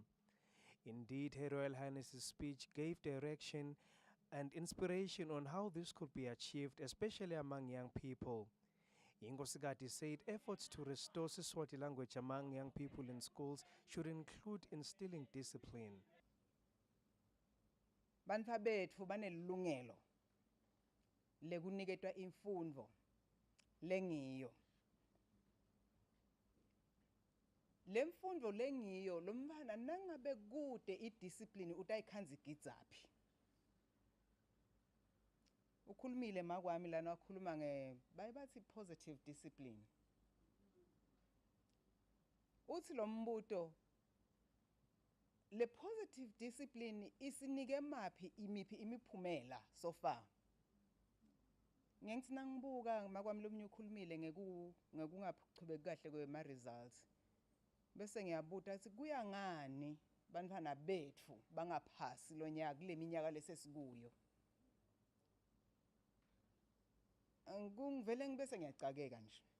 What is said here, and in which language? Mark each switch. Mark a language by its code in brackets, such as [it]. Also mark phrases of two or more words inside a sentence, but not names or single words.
[en] Indeed, Her Royal Highness's speech gave direction and inspiration on how this could be achieved, especially among young people. Inkhosikati said efforts to restore Siswati language among young people in schools should include instilling discipline. [ss] Bantfa bethu banelungelo lekuniketwa imfundo lengiyo. Lemfundo lengiyo lomfana nangabe kude idiscipline utayikhanzigidzapi. Ukhulumile makwami lana wakhuluma bayibathi [en] positive discipline. [ss] Uthi lo mbuto le [en] positive discipline [ss] isinike maphi imiphumela [en] so far. [ss] Ngithi nangibuka makwami lomnye ukhulumile ngekungaqhubeki kahle kwema results. Bese ngiyabuta ukuthi kuya ngani bantwana bethu bangaphasi lo nyaka kule minyaka lesesikuyo. Ngivele ngibese ngiyacakeka nje.